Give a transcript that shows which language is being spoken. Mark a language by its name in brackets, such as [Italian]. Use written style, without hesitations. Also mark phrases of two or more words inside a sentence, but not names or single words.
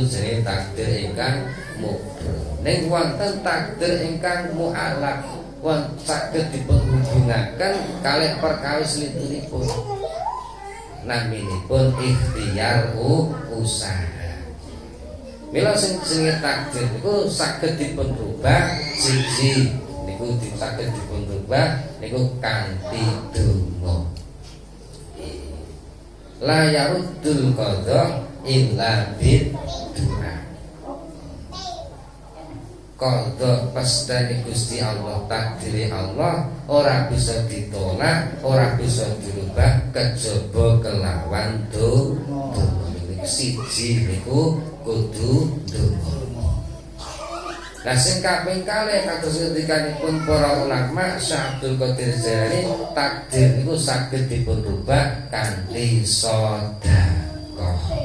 [Javanese] Iku jenenge takdir ingkang mubro. Ning wonten takdir ingkang mu'alaq, wonten saged dipunhubungaken kalih perkawis lituripun. Naminipun ikhtiar usaha. Mila sing jenenge takdir niku saged dipun rubah siji niku saged dipun rubah niku kanthi donga. [Arabic] لا يرد القضاء إلا بالدعاء. [Javanese] Qadha pastane Gusti Allah, takdire Allah ora bisa ditolak, ora bisa dirubah kejaba kelawan donga. Siji niku kudu donga. Lah sing kaping kalih kados ngendikanipun para ulama Syekh Abdul Qadir Jailani, takdir niku saged dipun rubah kanthi sedekah.